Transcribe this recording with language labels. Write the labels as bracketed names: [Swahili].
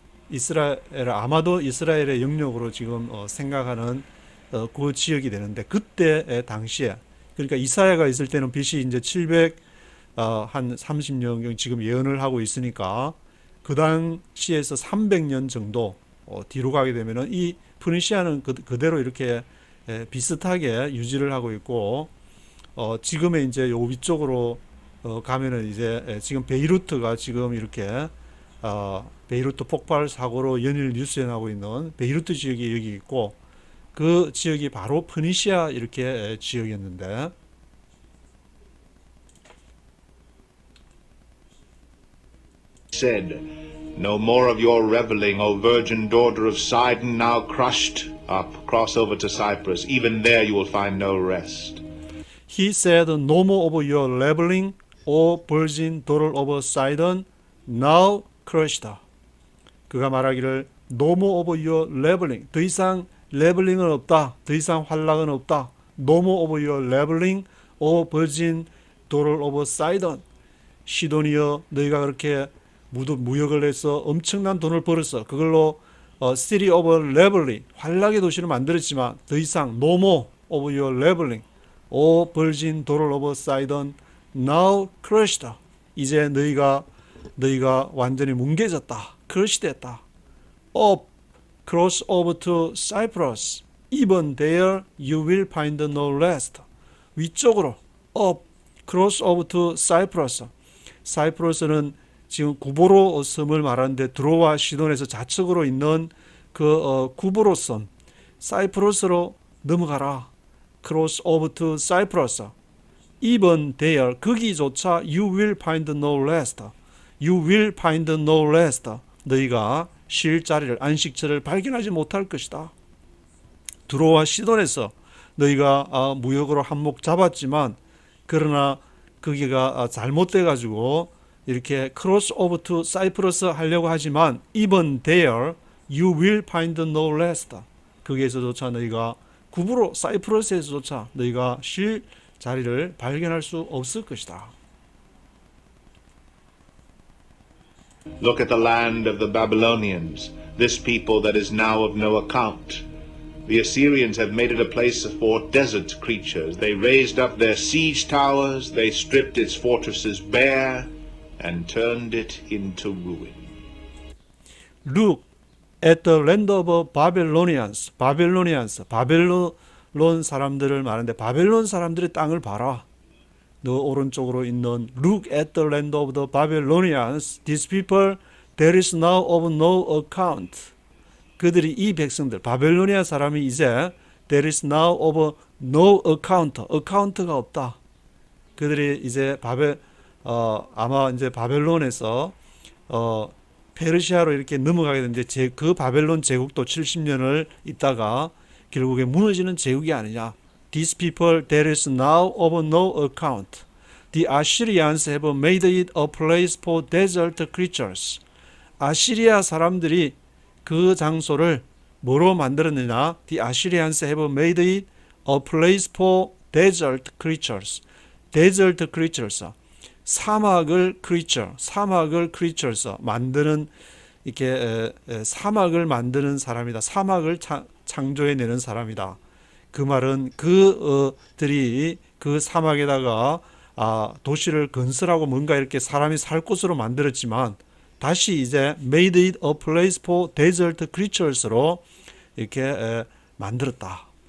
[Korean] 이스라엘 아마도 이스라엘의 영역으로 지금 생각하는 그 지역이 되는데 그때 당시에 그러니까 이사야가 있을 때는 BC 이제 700 한 30년 지금 예언을 하고 있으니까 그 당시에서 300년 정도 뒤로 가게 되면은 이 프니시아는 그대로 이렇게 비슷하게 유지를 하고 있고 지금의 이제 요 위쪽으로 가면은 이제 지금 베이루트가 지금 이렇게 베이루트 폭발 사고로 연일 뉴스에 나오고 있는 베이루트 지역이 여기 있고 그 지역이 바로 프니시아 이렇게 지역이었는데 [English] said, "No more of your reveling, O virgin daughter of Sidon, now crushed up, cross over to Cyprus. Even there you will find no rest." He said, "No more of your reveling, O virgin daughter of Sidon, now crushed." 그가 말하기를 No more of your reveling. [Korean] 더 이상 레벨링은 없다. 더 이상 환락은 없다. [English] No more of your reveling, O virgin daughter of Sidon. [Korean] 시돈이여 너희가 그렇게 무역을 해서 엄청난 돈을 벌었어. 그걸로 [English] city of revelry [Korean] 환락의 도시를 만들었지만 더 이상 [English] no more of your reveling, O virgin daughter of Sidon, now crushed. [Korean] 이제 너희가 완전히 뭉개졌다. [English] crush 됐다. Up, cross over to Cyprus. Even there you will find no rest. [Korean] 위쪽으로 [English] up, cross over to Cyprus. [Korean] 사이프러스는 지금 구보로 섬을 말하는데 드로와 시돈에서 좌측으로 있는 그 구보로 섬 사이프러스로 넘어가라. [English] Cross over to Cyprus. Even there [Korean] 거기조차 [English] you will find no rest. You will find no rest. [Korean] 너희가 쉴 자리를 안식처를 발견하지 못할 것이다. 드로와 시돈에서 너희가 무역으로 한몫 잡았지만 그러나 거기가 잘못돼 가지고 이렇게 [English] 크로스 오버 투 사이프러스 [Korean] 하려고 하지만 [English] even there you will find no rest. [Korean] 거기에서조차 너희가 구부로 사이프러스에서조차 너희가 쉴 자리를 발견할 수 없을 것이다. [English] Look at the land of the Babylonians, this people that is now of no account. The Assyrians have made it a place for desert creatures. They raised up their siege towers, they stripped its fortresses bare, and turned it into ruin. Look at the land of Babylonians. [Korean] 바벨론 사람들을 말하는데 바벨론 사람들의 땅을 봐라. 너 오른쪽으로 있는 [English] Look at the land of the Babylonians. These people, there is now of no account. [Korean] 그들이 이 백성들, 바벨로니아 사람이 이제 [English] there is now of no account, [Korean] account가 없다. 그들이 이제 아마 이제 바벨론에서 페르시아로 이렇게 넘어가게 되는데 그 바벨론 제국도 70년을 있다가 결국에 무너지는 제국이 아니냐. [English] These people, there is now of no account. The Assyrians have made it a place for desert creatures. [Korean] 아시리아 사람들이 그 장소를 뭐로 만들었느냐? [English] The Assyrians have made it a place for desert creatures. Desert creatures. [Korean] 사막을 creatures 만드는 이렇게 사막을 만드는 사람이다. 사막을 창조해내는 사람이다. 그 말은 그들이 그 사막에다가 도시를 건설하고 뭔가 이렇게 사람이 살 곳으로 만들었지만 다시 이제 [English] made it a place for desert creatures [Korean] 로 이렇게 만들었다.